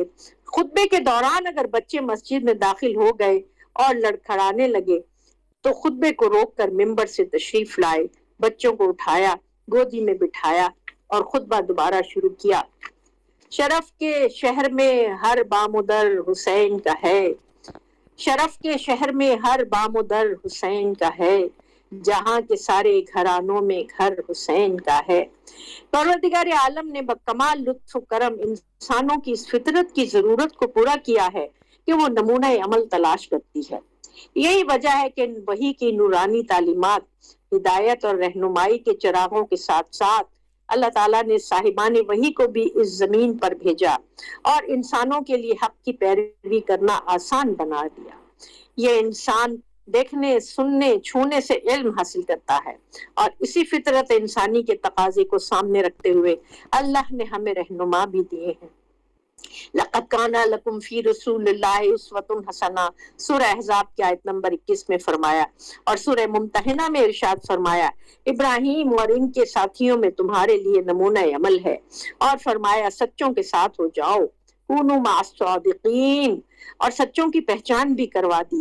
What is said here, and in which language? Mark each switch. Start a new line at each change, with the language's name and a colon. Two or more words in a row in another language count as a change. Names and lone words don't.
Urdu: خطبے کے دوران اگر بچے مسجد میں داخل ہو گئے اور لڑکھڑانے لگے تو خطبے کو روک کر ممبر سے تشریف لائے، بچوں کو اٹھایا، گودی میں بٹھایا اور خطبہ دوبارہ شروع کیا۔ شرف کے شہر میں ہر بام و در حسین کا ہے، شرف کے شہر میں ہر بام و در حسین کا ہے، جہاں کے سارے گھرانوں میں گھر حسین کا ہے۔ پروردگار عالم نے بکمال لطف و کرم انسانوں کی اس فطرت کی ضرورت کو پورا کیا ہے کہ وہ نمونہ عمل تلاش کرتی ہے۔ یہی وجہ ہے کہ وحی کی نورانی تعلیمات، ہدایت اور رہنمائی کے چراغوں کے ساتھ ساتھ اللہ تعالیٰ نے صاحبان وحی کو بھی اس زمین پر بھیجا اور انسانوں کے لیے حق کی پیروی کرنا آسان بنا دیا۔ یہ انسان دیکھنے، سننے، چھونے سے علم حاصل کرتا ہے، اور اسی فطرت انسانی کے تقاضے کو سامنے رکھتے ہوئے اللہ نے ہمیں رہنما بھی دیے ہیں۔
Arabic: لَقَدْ كَانَ لَكُمْ فِي رَسُولِ اللَّهِ أُسْوَةٌ حَسَنَةٌ
Urdu: سورہ احزاب کی آیت نمبر 21 میں فرمایا، اور سورہ ممتحنہ میں ارشاد فرمایا ابراہیم اور ان کے ساتھیوں میں تمہارے لیے نمونہ عمل ہے، اور فرمایا سچوں کے ساتھ ہو جاؤ،
Arabic: کونوا مع الصادقین،
Urdu: اور سچوں کی پہچان بھی کروا دی۔